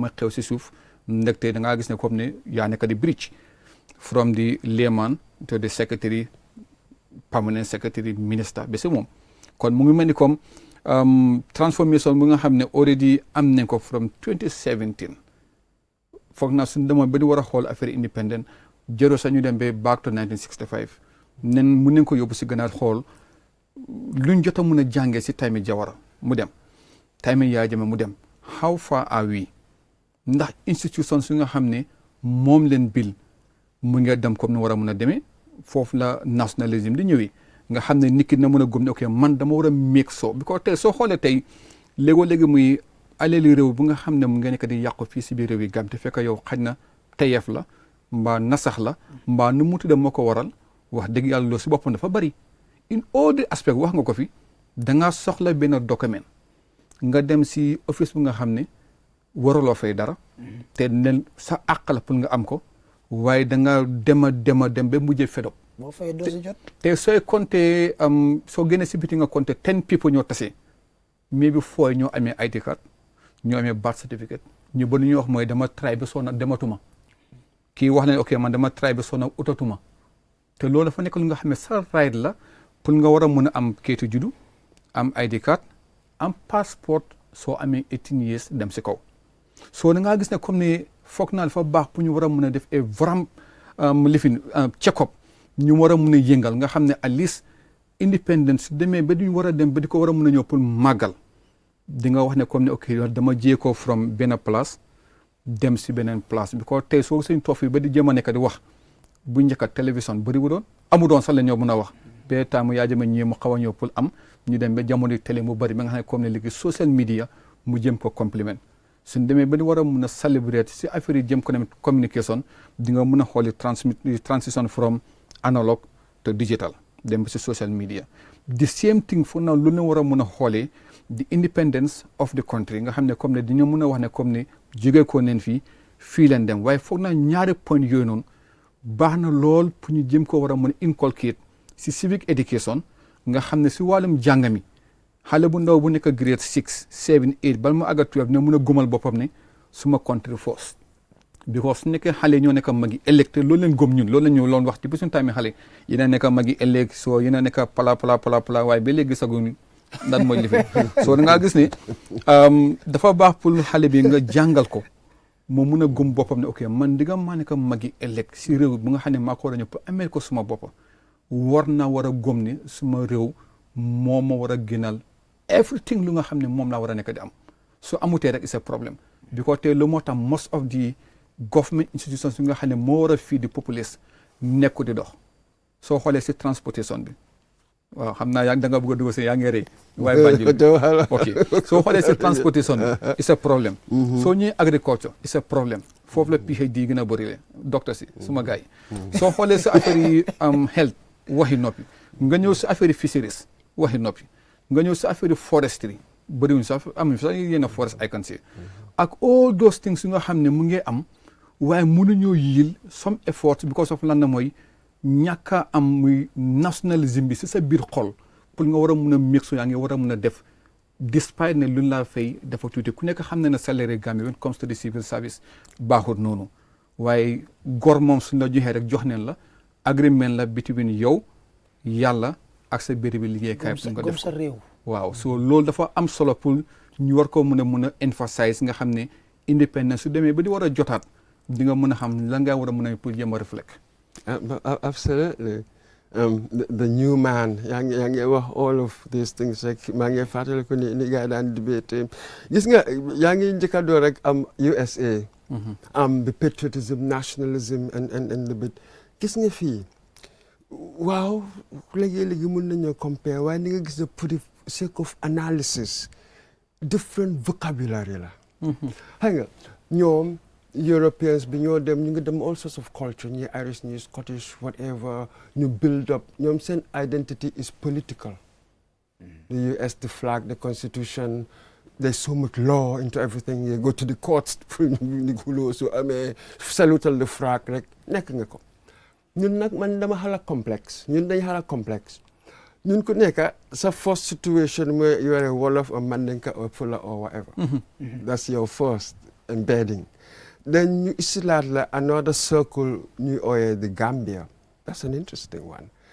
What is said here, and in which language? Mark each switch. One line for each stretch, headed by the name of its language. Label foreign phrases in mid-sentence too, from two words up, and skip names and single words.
Wolof: mooy xew si suuf ndekte da ngaa gis ne comme ne yaa nekk di
English: bridge from the layman to the secretary permanent secretary minister
Wolof: ba si moom kon mu ngi mel ni comme transformation bu nga xam ne already am nañ ko from 2017 foog naa suñu demoon ba di war a xool affaire independent jëro sax ñu dem ba
English: back to
Wolof: 1965 nen mun nañ ko yóbbu si gannaaw xool luñ jot a mun a jàngee si time Jawara mu dem time Yaya Jammeh mu dem
English: how far are we
Wolof: ndax institution su nga xam ne moom leen bil mu nga dem comme ni war a mun a demee foofu la nationalisme di ñëwee nga xam ne nit ki na mën a gëm ne ok man dama war a méeg soo bi ko tey soo xoolee tey léegoo-léegi muy alali réew bu nga xam ne mu nga nekk di yàqu fii si biir réew yi gam te fekk yow xaj na teyeef la mbaa nasax la mbaa nu mu tudde moo ko waral wax dëgg yàlla loolu si boppam dafa bari
English: in all the aspect
Wolof: wax nga ko fi da nga soxla benn document nga dem si office bu nga xam ne waruloo fay dara te nen sa àq la pour nga am ko waaye da nga dem ba mujjee fedo boo fay doo si jot te sooy compter soo génnee si biti nga compter 10 people ñoo tase mais bi fooy ñoo amee
English: ID card
Wolof: ñoo amee
English: birth certificate
Wolof: ñu ba ñuy wax mooy dama try ba soona dematuma kii wax na ok man dama try ba soona utatuma te loolu dafa nekk lu nga xam ne sa right la pour nga war a mën a am kayitu juddu am
English: ID card
Wolof: am passeport soo amee 18 years dem si kaw soo da ngaa gis ne comme ne foog naa dafa baax pour ñu war a mën a def a varam lifin
English: check up
Wolof: ñu war a mën a yëngal nga xam ne
English: at least independence
Wolof: demee ba duñ war a dem ba di ko war a mën a ñëw pour màggal di nga wax ne comme ne ok dama jéekoo from benn place dem si beneen place bi ko tey soo suñ toog fii ba di jéem a nekk di wax bu njëkk a télévision bëri wu doon amu doon sax la ñoo mën a wax ba taamu yaa jëma ñëw mu xaw a ñëw pour am ñu dem ba jamono télé mu bëri ba nga xam ne comme ne léegi
English: social media
Wolof: mu jëm ko compliment suñ demee ba di war a mun a célébrer si affaire yi jëm ko communication di nga mun a xooli
English: transition from analog to digital
Wolof: dem ba si
English: social media the same thing
Wolof: fu na lu ne war a mun a xoolee
English: the independence of the country
Wolof: nga xam ne comme ne dañoo mun a wax ne comme ne jógee ko neen fii leen dem waaye foog naa ñaari point yooyu noonu baax na lool pour ñu jëm ko war a mun a inculcate si
English: civic education
Wolof: nga xam ne si wàllum jàng mi xale bu ndaw bu nekk grade 6 7 8 bal ma àgga 12 ne mun a gumal boppam ne suma
English: country first because
Wolof: su nekkee xale ñoo nekk magi ëllëg te loolu leen gëm ñun loolu la ñu loon wax ci bisu tamit xale yéen a nekk magi ëllëg soo yéen a nekk pala waaye ba léegi saguñu lan mooy li fi soo da ngaa gis ne dafa baax pour xale bi nga jàngal ko moo mun a gëm boppam ne ok man digga maa nekk magi ëllëg si réew bu nga xam ne maa ko war a ñëw pour amee ko suma bopp war a gëm ne suma réew moo ma war a gënal everything lu nga xam ne moom laa war a nekk di am su amutee rek c'est problème bi ko tey lu moo tax
English: most of the government institutions
Wolof: yi nga xam ne moo war a fii di populace nekku di dox soo xoolee si transportation bi waaw xam naa da nga bëgg a dugg si yaa ngi rëy waaye Banjul ok soo xoolee si transportation bi
English: it's a
Wolof: problème soo ñëwee agriculture
English: it's a
Wolof: problème foofu la PhD yi gën a bëri
French: le docteur
Wolof: si suma gars yi soo xoolee si affaire yi health waxi noppi nga ñëw si affaire yi fisheries waxi noppi nga ñëw si affaire yi forestry bëriwuñ sax amuñ sax yenn forest
English: I can say
Wolof: ak
English: all those things
Wolof: yu nga xam ne mu ngi am waaye mënuñoo yiil
English: some effort because of
Wolof: lan na mooy ñàkk a am muy nationalisme bi si sa biir xol pour nga war a mun a mixu yaa ngi war a mun a def despite ne luñ laa fay dafa tuuti ku nekk xam ne ne salaire Gambie
English: when it comes to the civil service
Wolof: baaxut noonu waaye gor moom suñ la joxee rek jox neen la agreement la between yow yàlla ak sa béréb bi liggéeykaay pour nga def sa réew waaw so loolu dafa am solo pour ñu war ko mun a emphasize nga xam ne independence su demee ba di war a jotaat di nga mën a xam lan ngaa war a mën a pour jéem a reflect.
English: Absolutely. The new man
Wolof: yaa ngi wax
English: all of these things
Wolof: rek maa ngi fàttali ko ni gars yi daan debate gis nga yaa ngi njëkka door rek am USA am
English: the patriotism nationalism and the bit
Wolof: gis nga fii waaw léegi mën nañoo compare waaye ni nga gis ne pour
English: the sake of analysis different vocabulary
Wolof: la xam nga ñoom Europeans bi ñoo dem ñu ngi dem
English: all sorts of culture
Wolof: ñi Irish ñi Scottish whatever ñu build up ñoom seen
English: identity is political the US the flag the constitution there's so much law into everything you go to the courts
Wolof: ni xuloo su amee salutal
English: the flag
Wolof: rek nekk nga ko ñun nag man dama xala complexe ñun dañ xala complexe ñun ku nekk sa
English: first situation
Wolof: mooy yore
English: Wolof or Mandinka or Pula or whatever that's your first embedding then
Wolof: ñu isilaat la
English: another circle
Wolof: ñuy ooyee
English: the Gambia that's an interesting one